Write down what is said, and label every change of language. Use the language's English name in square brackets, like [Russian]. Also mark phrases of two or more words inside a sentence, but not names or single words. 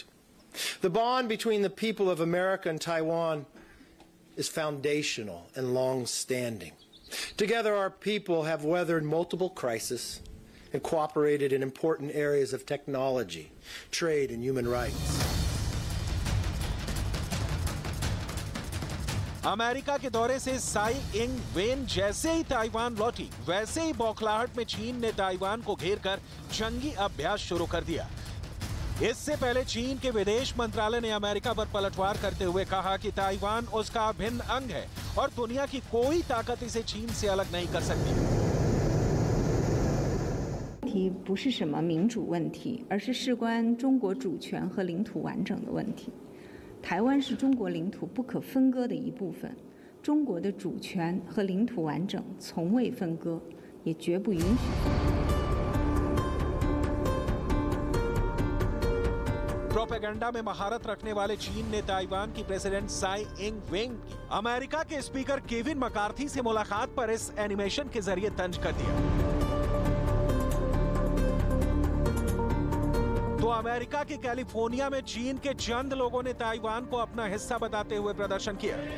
[English] The bond between the people of America and Taiwan is foundational and long-standing. Together, our people have weathered multiple crises and cooperated in important areas of technology, trade, and human rights. [Hindi] अमेरिका के दौरे से साई इंग वेन जैसे ही ताइवान लौटी, वैसे ही बौखलाहट में चीन ने ताइवान को घेरकर जंगी अभ्यास शुरू कर दिया। इससे पहले चीन के विदेश मंत्रालय ने अमेरिका पर पलटवार करते हुए कहा कि ताइवान उसका अभिन्न अंग है और दुनिया की कोई ताकत इसे चीन से अलग नहीं कर सकती। [Chinese] 题不是什么民主问题，而是事关中国主权和领土完整的问题。台湾是中国领土不可分割的一部分，中国的主权和领土完整从未分割，也绝不允许分割。 [Hindi] प्रोपेगेंडा में महारत रखने वाले चीन ने ताइवान की प्रेसिडेंट साई इंग वेंग की अमेरिका के स्पीकर केविन मकार्थी से मुलाकात पर इस एनिमेशन के जरिए तंज कर दिया। तो अमेरिका के कैलिफोर्निया में चीन के चंद लोगों ने ताइवान को अपना हिस्सा बताते हुए प्रदर्शन किया।